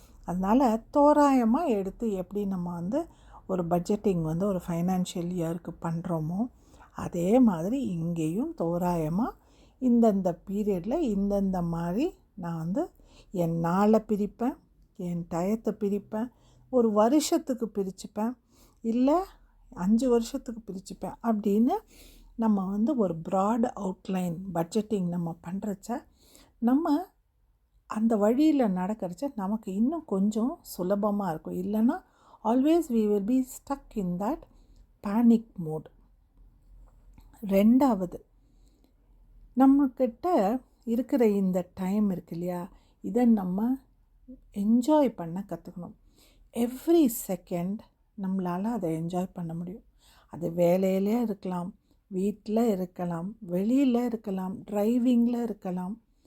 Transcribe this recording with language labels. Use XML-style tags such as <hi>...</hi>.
<ta>அதனால் தோராயமாக எடுத்து எப்படி நம்ம வந்து ஒரு பட்ஜெட்டிங் வந்து ஒரு ஃபைனான்ஷியல் இயருக்கு பண்ணுறோமோ, அதே மாதிரி இங்கேயும் தோராயமாக இந்தந்த பீரியடில் இந்தந்த மாதிரி நான் வந்து என் நாளை பிரிப்பேன், என் டயத்தை பிரிப்பேன், ஒரு வருஷத்துக்கு பிரிச்சுப்பேன், இல்லை 5 வருஷத்துக்கு பிரிச்சுப்பேன் அப்படின்னு நம்ம வந்து ஒரு ப்ராட் அவுட்லைன் பட்ஜெட்டிங் நம்ம பண்ணுறச்ச நம்ம அந்த வழியில் நடக்கிறச்ச நமக்கு இன்னும் கொஞ்சம் சுலபமாக இருக்கும்.</ta> <en>இல்லைன்னா always we will be stuck in that panic mode.</en> <ta>ரெண்டாவது, நம்மக்கிட்ட இருக்கிற இந்த டைம் இருக்கு இல்லையா, இதை நம்ம என்ஜாய் பண்ண கற்றுக்கணும். எவ்ரி செகண்ட் நம்மளால் அதை என்ஜாய் பண்ண முடியும். அது வேலையிலே இருக்கலாம், வீட்டில் இருக்கலாம், வெளியில் இருக்கலாம், டிரைவிங்கில் இருக்கலாம்.</ta>